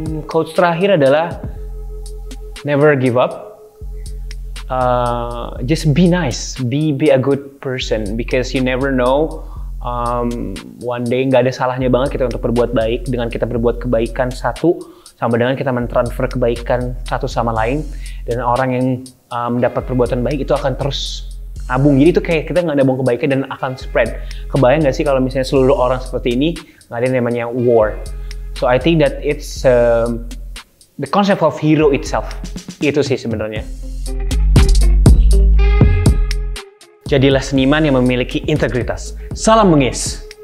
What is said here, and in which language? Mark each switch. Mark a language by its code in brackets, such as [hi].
[id] Quotes terakhir adalah [en] never give up. Just be nice, be a good person, because you never know. One day [id] nggak ada salahnya banget kita untuk berbuat baik. Dengan kita berbuat kebaikan satu, sama dengan kita mentransfer kebaikan satu sama lain, dan orang yang mendapat perbuatan baik itu akan terus nabung. Jadi itu kayak kita nggak nabung kebaikan dan akan spread. Kebayang nggak sih kalau misalnya seluruh orang seperti ini, nggak ada yang namanya war. [en] So I think that it's the concept of hero itself. [id] Itu sih sebenarnya. Jadilah seniman yang memiliki integritas. Salam Bengis.